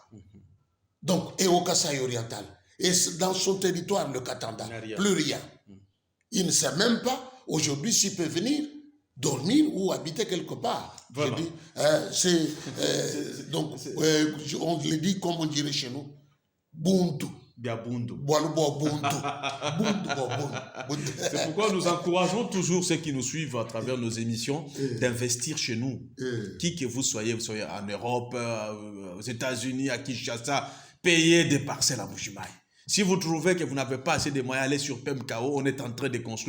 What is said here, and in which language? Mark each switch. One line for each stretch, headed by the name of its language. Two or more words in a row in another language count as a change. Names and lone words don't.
French: Donc, et au Kasaï oriental. Et dans son territoire, le Katanda, plus rien. Il ne sait même pas, aujourd'hui, s'il peut venir dormir ou habiter quelque part. Voilà. Donc, on le dit comme on dirait chez nous,
Luba-Lulua: Buntu. Biabundu. Buntu.
French: C'est pourquoi nous encourageons toujours ceux qui nous suivent à travers nos émissions d'investir chez nous. Qui que vous soyez en Europe, aux États-Unis, à Kinshasa, payez des parcelles à Mbuji-Mayi. Si vous trouvez que vous n'avez pas assez de moyens, allez sur PEMKO, on est en train de construire.